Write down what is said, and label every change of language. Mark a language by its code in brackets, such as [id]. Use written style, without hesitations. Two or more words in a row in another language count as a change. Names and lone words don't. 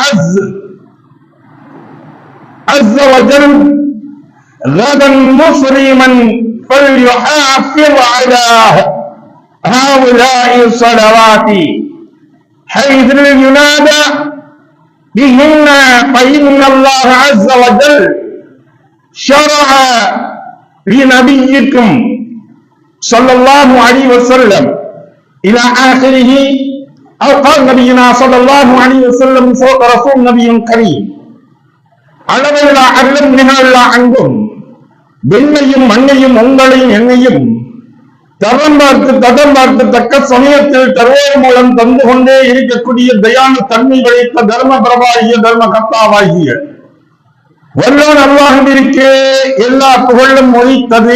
[ar] عز وجل غدا مسلما فليحافظ على هؤلاء الصلوات حيث ينادى بهن، فإن الله عز وجل شرع لنبيكم صلى الله عليه وسلم إلى آخره. أو قال نبينا صلى الله عليه وسلم صدق رسول نبي كريم. [ta] அளவில்லா அருளும் நிகழல்லா அன்பும் விண்ணையும் மண்ணையும் உங்களையும் என்னையும் தரம் பார்த்து தக்க சமயத்தில் தருவோர் மூலம் தந்து கொண்டே இருக்கக்கூடிய தயான தன்மை படைத்த தர்ம பிரபாகிய தர்ம கர்த்தாவாகிய வல்லோன் அல்லாஹ்விற்கே எல்லா புகழும் மொழித்தது.